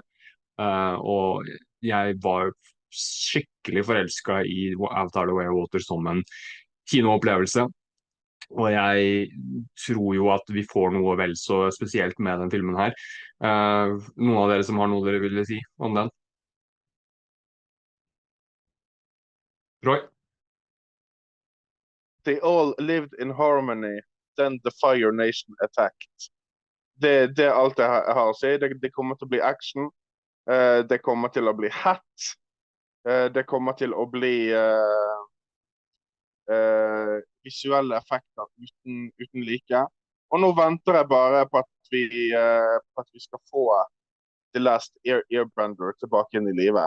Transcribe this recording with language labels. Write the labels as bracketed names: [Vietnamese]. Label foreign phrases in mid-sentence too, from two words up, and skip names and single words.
[Norwegian] Og jeg var skikkelig forelska i Avatar [English] The Way of Water [Norwegian] som en kinoopplevelse. Og jeg tror jo at vi får noe vel så spesielt med den filmen her. Noen av dere som har noe dere ville si om den? Roy? [English] They all lived in harmony, then the Fire Nation attacked. [Norwegian] Det er alt jeg har å si. Det kommer til å bli action. Det kommer til å bli hat. Det kommer til å bli visuelle effekter uten like. Og nå venter jeg bare på at vi skal få [English] The Last Airbender [Norwegian] tilbake inn i livet.